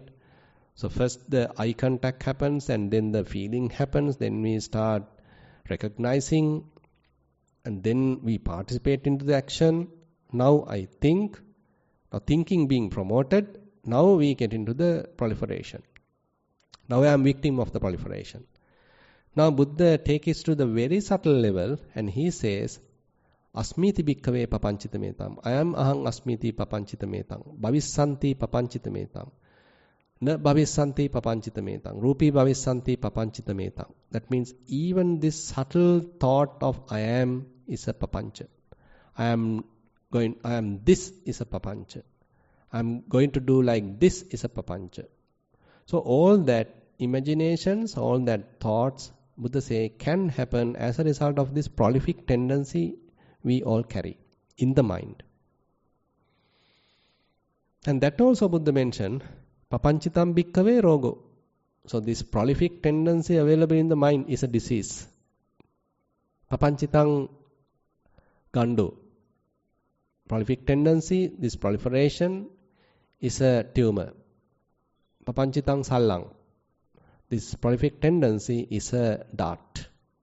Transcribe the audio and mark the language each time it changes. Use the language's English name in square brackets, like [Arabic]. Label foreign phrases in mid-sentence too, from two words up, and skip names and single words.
[English] So first the eye contact happens and then the feeling happens, then we start recognizing and then we participate into the action. Now I think, now thinking being promoted, now we get into the proliferation. Now I am victim of the proliferation. Now Buddha takes it to the very subtle level and he says, [Pali] Asmiti bhikkhave papanchita metam. [English] I am [Pali] ahang asmiti papanchita metam. Bhavissanti papanchita metam. Na bhavissanti papanchita metam. Rupi bhavissanti papanchita metam. [English] That means even this subtle thought of I am is a papancha. I am this is a papancha. I am going to do like this is a papancha. So all that imaginations, all that thoughts, Buddha say, can happen as a result of this prolific tendency we all carry in the mind. And that also Buddha mentioned, [Pali] papanchitam bhikkhave rogo. [English] So this prolific tendency available in the mind is a disease. [Pali] Papanchitang gando. [English] Prolific tendency, this proliferation is a tumor. [Pali] Papanchitang sallang. [English] This prolific tendency is a dart.